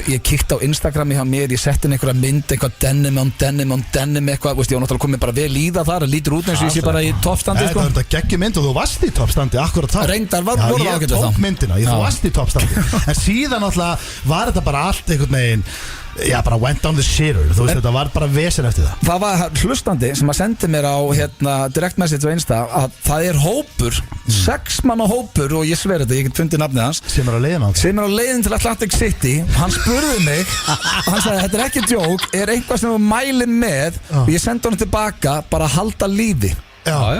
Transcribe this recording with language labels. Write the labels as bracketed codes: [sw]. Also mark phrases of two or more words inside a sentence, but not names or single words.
[is] Ég kíkti á Instagrami hjá mér, ég setti inn einhverja mynd, eitthvað denim eitthvað, veist, ég var náttúrulega komið bara vel í það lítur út eins og ég sé bara í toppstandi sko. Það er þetta geggjum mynd og þú varst í toppstandi akkurat þá. Reyndar voru það ágætt þá. Ég tók myndina, þú varst í toppstandi. En síðan náttúrulega var þetta bara allt einhvern veginn, já, bara [en] went down the shitter, [is] þú veist, þetta var bara vesen eftir það. Það var hlustandi sem að sendi mér á [en] direct message [is] á Insta að það er hópur, 6 manna hópur og ég sver þetta, ég get fundið nafnið hans sem er á leiðin til Atlantic City. Hann spurði mig, hann sagði, þetta er ekki djók, er eitthvað sem þú mælir með og ég sendi honum tilbaka, bara halda lífi. Já.